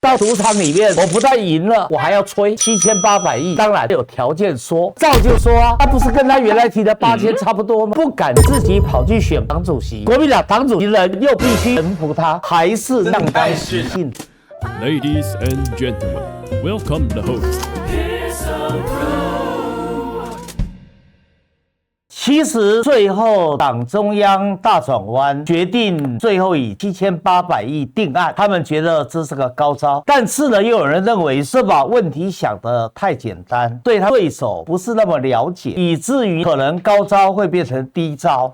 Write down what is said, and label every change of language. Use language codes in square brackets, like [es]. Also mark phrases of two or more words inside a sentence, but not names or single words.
[zh] 到賭場裡面，我不但贏了，我還要吹7800億。當然有條件說，照就說啊，他不是跟他原來提的8000差不多嗎？不敢自己跑去選党主席，國民党党主席人又必須臣服他，還是让该死性。 [en] Ladies and gentlemen, welcome the host. [zh] 其實最後黨中央大轉彎，決定最後以7800億定案，他們覺得這是個高招。但是呢，又有人認為是把問題想得太簡單，對他對手不是那麼了解，以至於可能高招會變成低招。